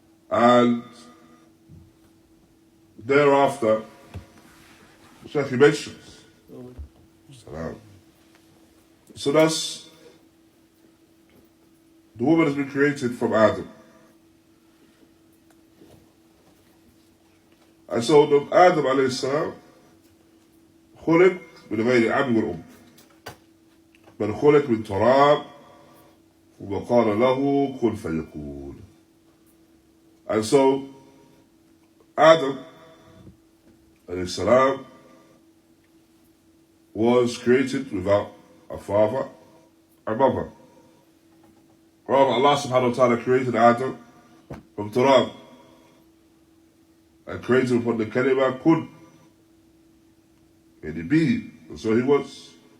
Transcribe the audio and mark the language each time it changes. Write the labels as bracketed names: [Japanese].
[English] And thereafter, Shaykh mentions, so thus, the woman has been created from Adam. And so Adam alayhi salam [Arabic] خلق من غير أب والأم بل خلق من تراب وقال له كن فيكون. [English] And so Adam alayhi salam was created without a father and mother. Rather, Allah subhanahu wa ta'ala created Adam from turab and created him upon the kalima kun, and he be, and so he was.